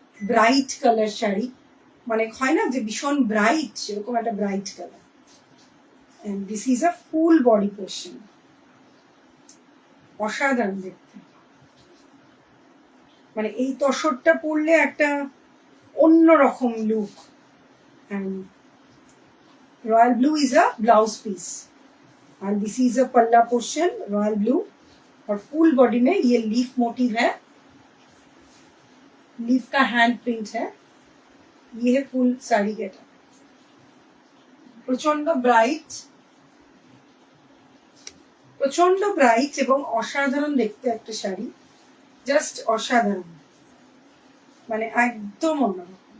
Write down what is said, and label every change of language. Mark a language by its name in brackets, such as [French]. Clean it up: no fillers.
[Bangla] Bright colour sari, মানে হয় না যে ভীষণ ব্রাইট, সেরকম একটা bright colour. [English] and this is a full body portion, [Bangla] অসাধারণ দেখতে। মানে এই তসরটা পরলে একটা অন্যরকম look. [English] and royal blue is a blouse piece and this is a palla portion royal blue, [Hindi] और फुल बॉडी में ये लीफ मोटिव है, लीफ का हैंड प्रिंट है। ये है फुल साड़ी गेटअप, [Bangla] প্রচন্ড ব্রাইট, প্রচন্ড ব্রাইট এবং অসাধারণ দেখতে একটা শাড়ি, জাস্ট অসাধারণ, মানে একদম অন্যরকম।